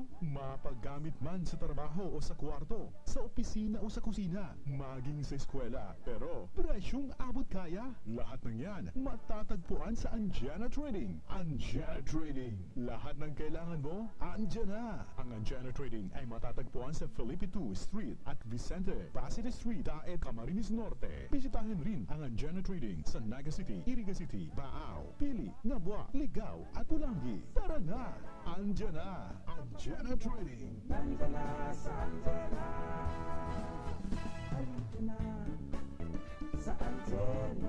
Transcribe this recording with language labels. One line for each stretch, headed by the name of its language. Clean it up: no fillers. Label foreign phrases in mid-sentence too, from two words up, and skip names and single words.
Filipino: Mapaggamit man sa trabaho o sa kwarto, sa opisina o sa kusina, maging sa eskwela. Pero, presyong abot kaya? Lahat ng yan, matatagpuan sa Anjana Trading. Anjana Trading. Lahat ng kailangan mo, andyan na. Ang Anjana Trading ay matatagpuan sa Felipe 2 Street at Vicente, Pasig Street, Daet, Camarines Norte. Bisitahin rin ang Anjana Trading sa Naga City, Iriga City, Baao, Pili, Nabua, Ligao at Pulangi. Tara na! Andyan na! Anjana Trading! Nandiyan na sa antena. Andito na sa antena.